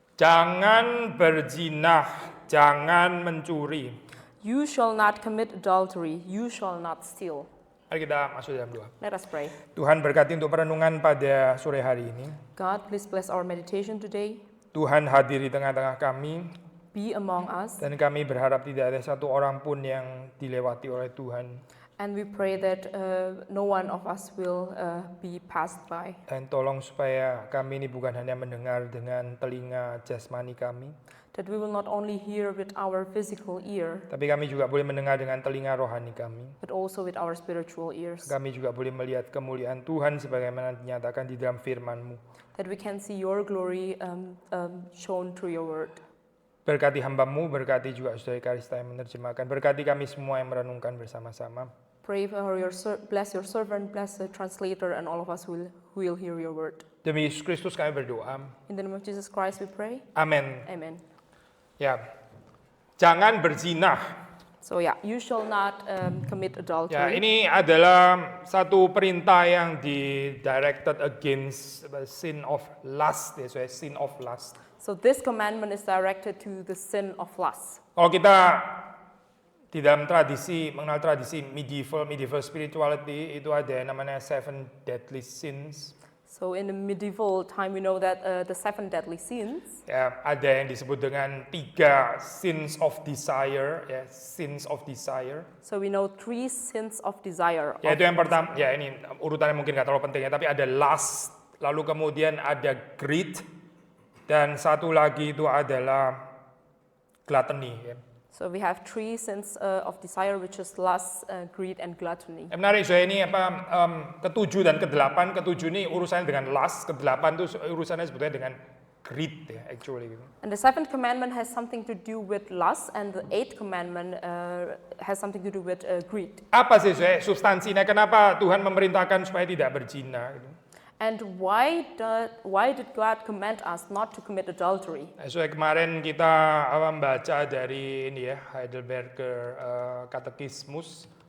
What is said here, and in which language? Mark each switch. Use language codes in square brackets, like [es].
[id] Jangan berzinah, jangan mencuri. [en] You shall not commit adultery, you shall not steal. [id] Mari kita masuk dalam doa. [en] Let us pray. [id] Tuhan berkati untuk perenungan pada sore hari ini. [en] God, please bless our meditation today. [id] Tuhan hadir di tengah-tengah kami. [en] Be among us. [id] Dan kami berharap tidak ada satu orang pun yang dilewati oleh Tuhan. [en] And we pray that no one of us will be passed by. [id] Dan tolong supaya kami ini bukan hanya mendengar dengan telinga jasmani kami, [en] That we will not only hear with our physical ear, [id] tapi kami juga boleh mendengar dengan telinga rohani kami. [en] but also with our spiritual ears. [id] Kami juga boleh melihat kemuliaan Tuhan sebagaimana dinyatakan di dalam firman-Mu. [en] That we can see your glory shown through your word. [id] Berkati hamba-Mu, berkati juga Saudara Karista yang menerjemahkan. Berkati kami semua yang merenungkan bersama-sama. [en] Pray for bless your servant, bless the translator, and all of us who will hear your word. [id] Demi Yesus Kristus kami berdoa. [en] In the name of Jesus Christ we pray. [id] Amin. [en] Amen. [id] Ya, jangan berzinah. [en] So yeah, you shall not commit [id] Ya, [en] adultery. [id] ini adalah satu perintah yang [en] directed against the sin of lust. Ya, so sin of lust. So this commandment is directed to the sin of lust. [id] Kalau kita di dalam mengenal tradisi medieval spirituality, itu ada yang namanya 7 deadly sins. [en] So in the medieval time, we know that the 7 deadly sins. [id] Ya, ada yang disebut dengan 3 sins of desire, ya, sins of desire. [en] So we know 3 sins of desire. [id] Ya, itu yang pertama, ya ini urutannya mungkin nggak terlalu penting ya, tapi ada lust, lalu kemudian ada greed, dan satu lagi itu adalah gluttony. Ya. [en] So we have 3 sins of desire, which is lust, greed, and gluttony. [id] Menarik, saya ini ke-7 dan ke-8. Ke-7 ini urusannya dengan lust, ke-8 itu urusannya sebetulnya dengan greed ya, [en] actually. And the 7th commandment has something to do with lust, and the 8th commandment has something to do with greed. [id] Apa sih substansinya? Kenapa Tuhan memerintahkan supaya tidak berzina? Gitu. [en] And why did God command us not to commit adultery? [id] So kemarin kita membaca dari ini ya, Heidelberger Catechismus.